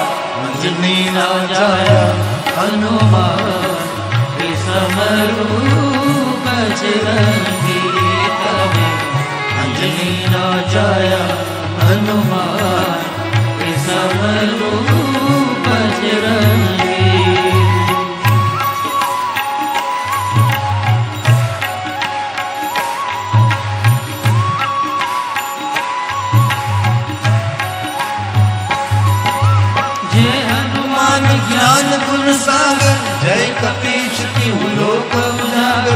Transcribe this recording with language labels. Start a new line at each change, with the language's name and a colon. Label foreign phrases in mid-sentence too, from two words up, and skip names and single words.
Gujarati: અંજની ના જાયા હનુમાન વિસ્મરૂ બજરંગી તમે. અંજની ના જાયા હનુમાન વિસ્મરૂ બજરંગી.
Hindi: ज्ञान गुण सागर जय कपीश तिहु लोक उजागर.